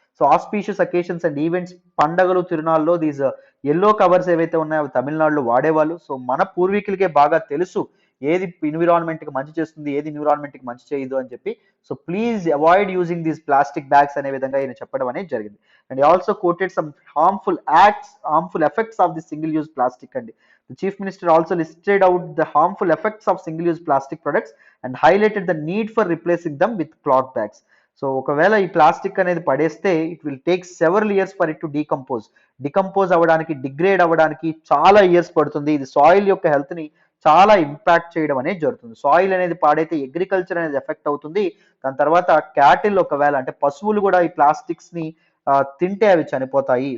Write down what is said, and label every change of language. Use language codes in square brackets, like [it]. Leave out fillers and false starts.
[te] So auspicious occasions and events, పండగలు, తిరునాళ్ళలో these yellow covers ఏవైతే ఉన్నాయో అవి తమిళనాడులో వాడేవాళ్ళు. సో మన పూర్వీకులకే బాగా తెలుసు ఏది ఎన్విరాన్మెంట్ కి మంచి చేస్తుంది, ఏది ఎన్విరాన్మెంట్ కి మంచి చేయదు అని చెప్పి. So [en] please avoid using these plastic bags [te] అనే విధంగా ఈయన చెప్పడం అనేది జరిగింది. [en] And also quoted some harmful effects of the single use plastic అండి. The chief minister also listed out the harmful effects of single-use plastic products and highlighted the need for replacing them with cloth bags. [te] So ఒకవేళ ఈ plastic అనేది పడేస్తే [en] it will take several years for it to decompose [te] అవ్వడానికి, degrade అవ్వడానికి చాలా years పడుతుంది. ఇది soil యొక్క హెల్త్ ని చాలా ఇంపాక్ట్ చేయడం అనేది జరుగుతుంది. సాయిల్ అనేది పాడైతే అగ్రికల్చర్ అనేది ఎఫెక్ట్ అవుతుంది. దాని తర్వాత క్యాటిల్, ఒకవేళ అంటే పశువులు కూడా ఈ ప్లాస్టిక్స్ ని తింటే అవి చనిపోతాయి.